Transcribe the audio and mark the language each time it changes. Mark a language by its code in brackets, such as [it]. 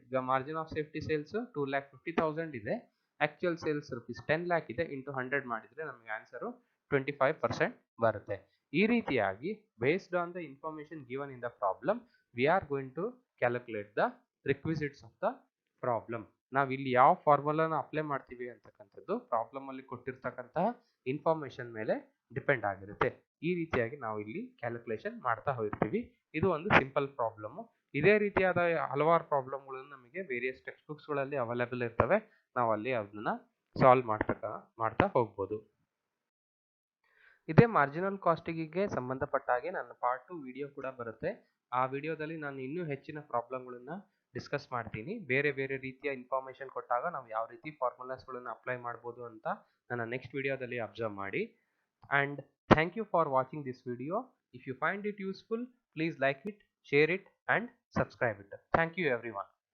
[kn] ಈಗ margin of safety sales 2,50,000 ಇದೆ, actual sales rupees 10 lakh ಇದೆ, into 100 ಮಾಡಿದ್ರೆ ನಮಗೆ ಆನ್ಸರ್ 25% ಬರುತ್ತೆ. ಈ ರೀತಿಯಾಗಿ [en] based on the information given in the problem we are going to calculate the requisites of the problem. [kn] ನಾವು ಇಲ್ಲಿ ಯಾವ ಫಾರ್ಮುಲಾನ ಅಪ್ಲೈ ಮಾಡ್ತೀವಿ ಅಂತಕ್ಕಂಥದ್ದು ಪ್ರಾಬ್ಲಮ್ ಅಲ್ಲಿ ಕೊಟ್ಟಿರ್ತಕ್ಕಂತಹ ಇನ್ಫಾರ್ಮೇಶನ್ ಮೇಲೆ ಡಿಪೆಂಡ್ ಆಗಿರುತ್ತೆ. ಈ ರೀತಿಯಾಗಿ ನಾವು ಇಲ್ಲಿ ಕ್ಯಾಲ್ಕುಲೇಷನ್ ಮಾಡ್ತಾ ಹೋಗ್ತೀವಿ. ಇದು ಒಂದು ಸಿಂಪಲ್ ಪ್ರಾಬ್ಲಮ್. ಇದೇ ರೀತಿಯಾದ ಹಲವಾರು ಪ್ರಾಬ್ಲಮ್ಗಳನ್ನು ನಮಗೆ ವೇರಿಯಸ್ ಟೆಕ್ಸ್ಟ್ ಬುಕ್ಸ್ ಗಳಲ್ಲಿ ಅವೈಲೇಬಲ್ ಇರ್ತವೆ. ನಾವು ಅಲ್ಲಿ ಅದನ್ನ ಸಾಲ್ವ್ ಮಾಡ್ತಾ ಹೋಗ್ಬೋದು. ಇದೇ ಮಾರ್ಜಿನಲ್ ಕಾಸ್ಟಿಂಗಿಗೆ ಸಂಬಂಧಪಟ್ಟ ಹಾಗೆ ನನ್ನ ಪಾರ್ಟ್ 2 ವಿಡಿಯೋ ಕೂಡ ಬರುತ್ತೆ. ಆ ವಿಡಿಯೋದಲ್ಲಿ ನಾನು ಇನ್ನೂ ಹೆಚ್ಚಿನ ಪ್ರಾಬ್ಲಮ್ಗಳನ್ನ ಡಿಸ್ಕಸ್ ಮಾಡ್ತೀನಿ. ಬೇರೆ ಬೇರೆ ರೀತಿಯ ಇನ್ಫಾರ್ಮೇಶನ್ ಕೊಟ್ಟಾಗ ನಾವು ಯಾವ ರೀತಿ ಫಾರ್ಮುಲಾಸ್ಗಳನ್ನು ಅಪ್ಲೈ ಮಾಡ್ಬೋದು ಅಂತ ನನ್ನ ನೆಕ್ಸ್ಟ್ ವಿಡಿಯೋದಲ್ಲಿ ಅಬ್ಸರ್ವ್ ಮಾಡಿ. [en] And thank you for watching this video. If you find it useful, please like it, share it and subscribe it. Thank you everyone.